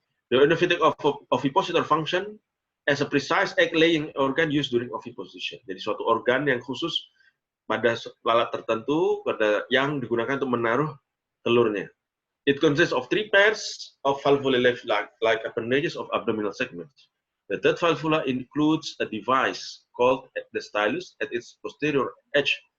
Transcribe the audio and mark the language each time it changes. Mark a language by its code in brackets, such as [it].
[en] The endophytic ovipositor function as a precise egg-laying organ used during oviposition. [id] Jadi suatu organ yang khusus pada lalat tertentu yang digunakan untuk menaruh telurnya. [en] It consists of 3 pairs of valvulae like appendages of abdominal segments. The third valvula includes a device called the stylus at its posterior edge.